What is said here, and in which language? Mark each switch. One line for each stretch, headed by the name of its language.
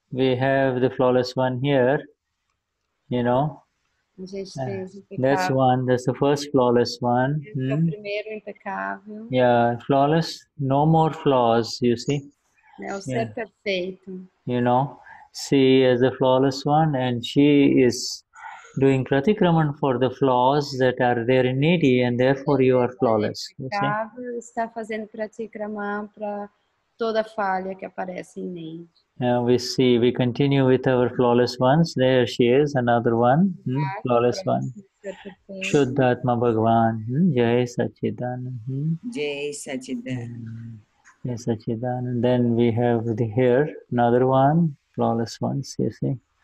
English: We have the flawless one here.
Portuguese: A gente tem os impecáveis.
English: That's one. That's the first flawless one.
Portuguese: Esse é o primeiro impecável.
English: Yeah, flawless. No more flaws. You see.
Portuguese: O ser perfeito.
English: She is the flawless one, and she is doing pratikraman for the flaws that are there in needy, and therefore you are flawless. You see?
Portuguese: Está fazendo pratikraman para toda falha que aparece em needy.
English: We continue with our flawless ones. There she is, another one, flawless one.
Hindi: Shuddha Atma Bhagwan. Jai Sachidanand. Jai Sachidanand.
English: Yes, Sachidanand. Then we have here another one, flawless ones, you see.